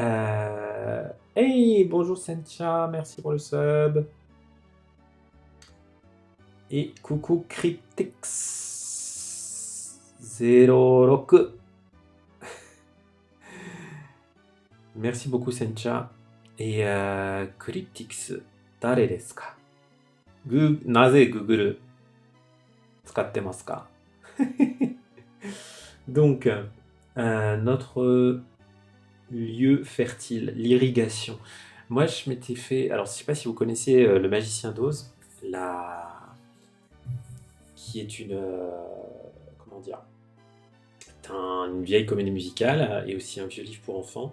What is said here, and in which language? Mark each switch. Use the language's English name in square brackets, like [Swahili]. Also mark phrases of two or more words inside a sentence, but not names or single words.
[French] Hey, bonjour Sencha, merci pour le sub. Et coucou Cryptix06. Merci beaucoup Sencha. Et Cryptix, [Japanese] 誰ですか? なぜ Google 使ってますか? [French] Donc, notre lieu fertile, l'irrigation. Moi, je m'étais fait... Alors, je ne sais pas si vous connaissez Le Magicien d'Oz, qui est une... comment dire, une vieille comédie musicale et aussi un vieux livre pour enfants.